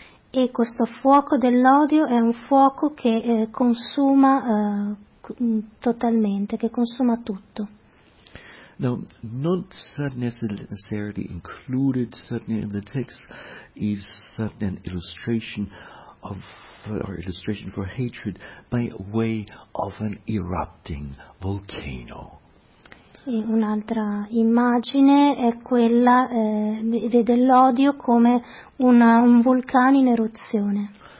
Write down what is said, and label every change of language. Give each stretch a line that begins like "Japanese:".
Italian: E questo fuoco dell'odio è un fuoco che consuma totalmente, che consuma tutto.
English: Now, not necessarily included certainly in the text is certainly an illustration of or illustration for hatred by way of an erupting volcano.
Italian: Un'altra immagine è quella, vede l'odio come un vulcano in eruzione.